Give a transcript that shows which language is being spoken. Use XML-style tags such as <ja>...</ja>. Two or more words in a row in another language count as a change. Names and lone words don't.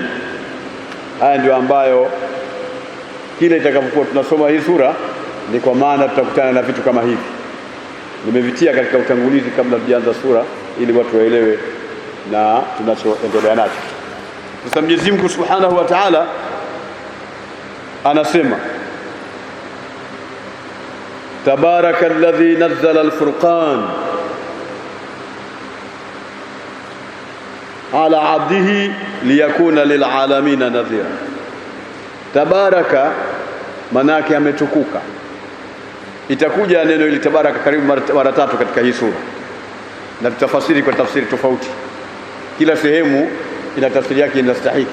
<sw>Haya ndio ambayo kile itakapokuwa tunasoma hii sura, ni kwa maana tutakutana na vitu kama hivi. Nimevitia katika utangulizi kabla tujaanza sura ili watu waelewe na tunachoendelea nacho. Sasa Mwenyezi Mungu</sw> <ar>سبحانه وتعالى</ar> <sw>anasema,</sw> <ar>تبارك الذي نزل الفرقان على عبده ليكون للعالمين نذيرا.</ar> <sw>Tabaraka manake ametukuka. Itakuja neno ili tabaraka karibu mara tatu katika hii sura, na tutafasiri kwa tafsiri tofauti. Kila sehemu ina tafsiri yake inastahiki.</sw>